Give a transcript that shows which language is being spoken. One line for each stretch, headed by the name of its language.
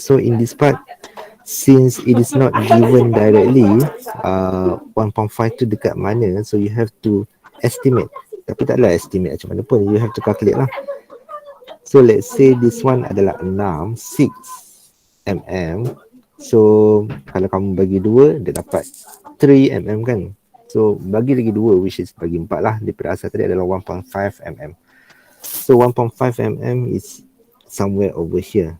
English: So in this part, since it is not given directly 1.5
Malay: tu dekat mana,
English: so you have to estimate.
Malay: Tapi taklah estimate macam mana pun,
English: you have to calculate
Malay: lah.
English: So let's say this one adalah 6 mm.
Malay: So kalau kamu bagi 2, dia dapat 3 mm kan. So bagi lagi 2,
English: which is
Malay: bagi 4 lah, daripada asal tadi adalah 1.5 mm.
English: So 1.5 mm is somewhere over here.